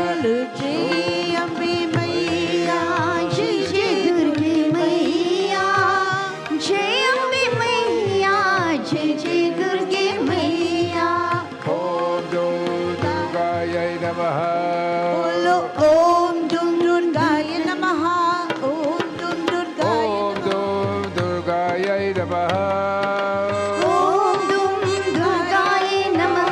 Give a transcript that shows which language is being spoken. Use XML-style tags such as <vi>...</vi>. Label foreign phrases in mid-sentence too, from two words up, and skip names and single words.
<hi>जय अम्बे मैया जय जय दुर्गे मैया जय अम्बे मैया जय जय दुर्गे मैया</hi> <sa>ओम दुर्गायै नमः बोलो ओम दुम दुर्गाय नमः ओम दुम दुर्गाय ओम दुर्गायै नमः ओम दुम दुर्गाय नमः</sa>